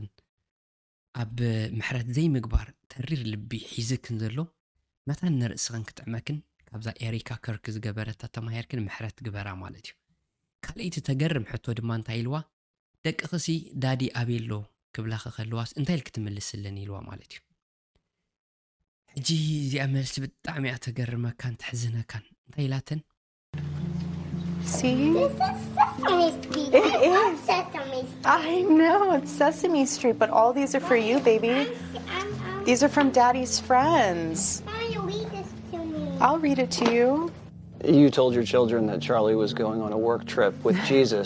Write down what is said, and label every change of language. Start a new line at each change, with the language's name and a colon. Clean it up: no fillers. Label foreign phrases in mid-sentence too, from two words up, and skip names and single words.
Tigrinya: ኣብ ምሕረት ዘይምግባር ተሪር ልቢ ሒዝክን ዘሎ መታን ንርእስኽን ክትዕመክን ካብዛ ኤሪካ ከርክ ዝገበረታ ተማሂርክን ምሕረት ግበራ ማለት እዩ ካልእቲ ተገርም ሕቶ ድማ እንታይ ኢልዋ ደቅኽሲ ዳዲ ኣቤሎ ክብላኸ ኸልዋስ እንታይ ኢል ክትምልስልን ኢልዋ ማለት እዩ ሕጂ እዚኣ መልሲ ብጣዕሚ እያ ተገርመካን ትሕዝነካን እንታይ ኢላትን
English: See? This is Sesame Street. It I love is. Sesame Street. I know, it's Sesame Street, but all these are for you, baby. These are from Daddy's friends. Why don't you read this to me? I'll read it to you. You told your children that Charlie was going on a work trip with Jesus.